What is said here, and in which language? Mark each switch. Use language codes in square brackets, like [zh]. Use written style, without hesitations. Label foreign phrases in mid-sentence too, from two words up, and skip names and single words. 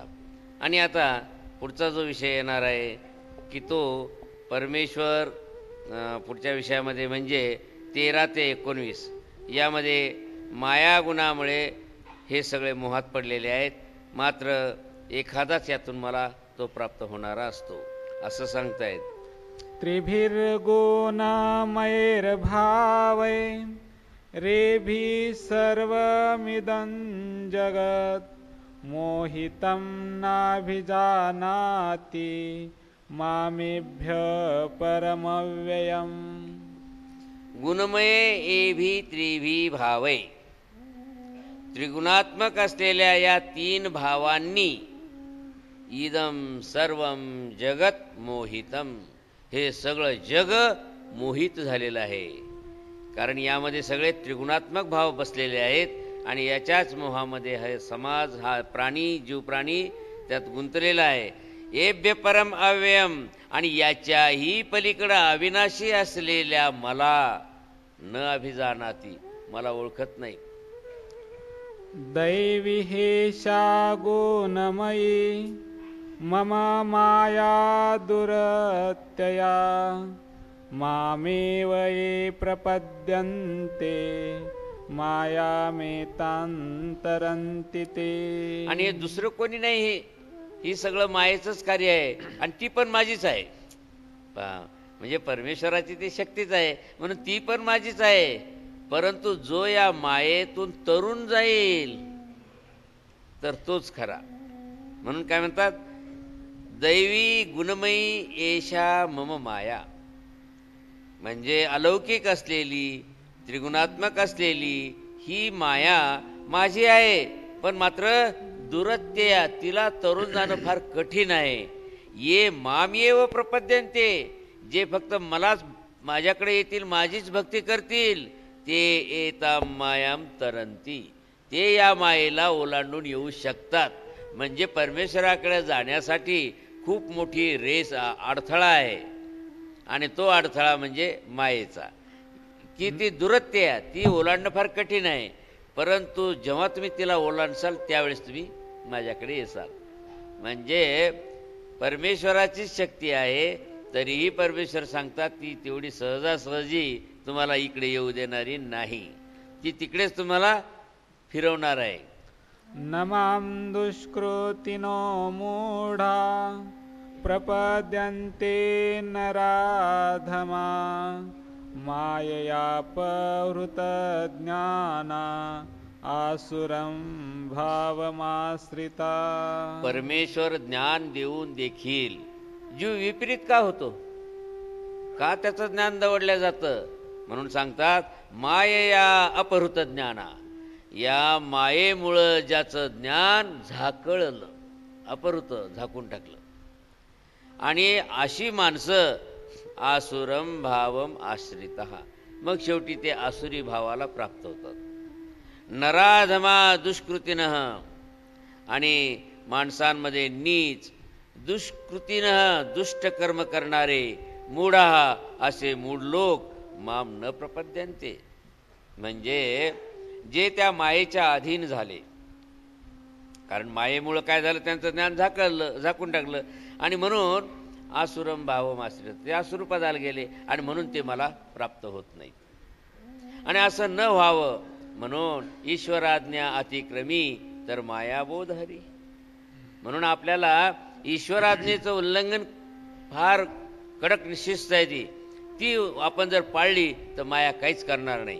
[mr] आणि आता पुढचा जो विषय येणार आहे की तो परमेश्वर पुढच्या विषयामध्ये म्हणजे 13 ते 19 यामध्ये माया गुणामुळे हे सगळे मोहात पडलेले आहेत. मात्र एखादाच यातून मला तो प्राप्त होणारा असतो असं सांगतायत. [sa] त्रिभिर्गुणमयैर्भावै रेभि सर्वमिदं जगत् मोहितं नाभिजानाति मामेभ्य परमव्ययम्. गुणमये एभी त्रिभी भावै, [mr] त्रिगुणात्मक असलेल्या या 3 भावांनी [sa] इदम सर्वम जगत मोहितम, [mr] हे सगळं जग मोहित झालेलं आहे. कारण यामध्ये सगळे त्रिगुणात्मक भाव बसलेले आहेत आणि याच्याच मोहामध्ये हा समाज, हा प्राणी, जीव प्राणी त्यात गुंतलेला आहे. [sa] एभ्य परम अव्ययम, [mr] आणि याच्याही पलीकडं अविनाशी असलेल्या मला [sa] न अभिजानाती, [mr] मला ओळखत नाही. [sa] दैवी हेषा गुणमयी मम माया दुरत्यया मामेव ये प्रपद्यन्ते मायामेतांतरन्ति ते. [mr] आणि हे दुसरं कोणी नाही, ही सगळं मायेचंच कार्य आहे आणि ती पण माझीच आहे. म्हणजे परमेश्वराची ती शक्तीच आहे म्हणून ती पण माझीच आहे. परंतु जो या मायेतून तरुण जाईल तर तोच खरा. म्हणून काय म्हणतात, [sa] दैवी गुणमयी एषा मम माया, [mr] म्हणजे अलौकिक असलेली त्रिगुणात्मक असलेली ही माया माझी आहे, पण मात्र दुरत्यया तिला तरुण जाणं फार कठीण आहे. [sa] ये मामेव प्रपद्यन्ते, [mr] जे फक्त मलाच माझ्याकडे येतील, माझीच भक्ती करतील, ते [sa] एतां मायां तरंती, [mr] ते या मायेला ओलांडून येऊ शकतात. म्हणजे परमेश्वराकडे जाण्यासाठी खूप मोठी रेस अडथळा आहे, आणि तो अडथळा म्हणजे मायेचा, की ती दुरत्य आहे, ती ओलांडणं फार कठीण आहे. परंतु जेव्हा तुम्ही तिला ओलांडसाल त्यावेळेस तुम्ही माझ्याकडे येसाल. म्हणजे परमेश्वराचीच शक्ती आहे, तरीही परमेश्वर सांगतात ती तेवढी सहजासहजी तुम्हाला इकडे येऊ देणारी नाही, ती तिकडेच तुम्हाला फिरवणार आहे. [sa] न मां दुष्कृतिनो मूढा प्रपद्यन्ते नराधमा माययापहृत ज्ञाना आसुरं भावमाश्रिता. [mr] परमेश्वर ज्ञान देऊन देखील जीव विपरीत का होतो, का त्याचं ज्ञान दवडलं जातं? म्हणून सांगतात [sa] मायया अपहृत ज्ञाना, [mr] या मायेमुळं ज्याचं ज्ञान झाकळलं, अपहृत झाकून टाकलं, आणि अशी माणसं [sa] आसुरम भावम आश्रितः, [mr] मग शेवटी ते आसुरी भावाला प्राप्त होतात. [sa] नराधमा दुष्कृतीनः, [mr] आणि माणसांमध्ये नीच, दुष्कृतीनः दुष्ट कर्म करणारे, मूढा असे मूढ लोक, [sa] माम न प्रपद्यन्ते, [mr] म्हणजे जे त्या मायेच्या अधीन झाले. कारण मायेमुळं काय झालं, त्यांचं ज्ञान झाकून टाकलं, आणि म्हणून [sa] आसुरम भावम आश्रित, [mr] ते आसुरपदाला गेले, आणि म्हणून ते मला प्राप्त होत नाहीत. आणि असं न व्हावं म्हणून ईश्वराज्ञा अतिक्रमी तर मायाबोध हरी. म्हणून आपल्याला ईश्वराज्ञेचं उल्लंघन फार कडक शिस्त आहे, ती आपण जर पाळली तर माया काहीच करणार नाही.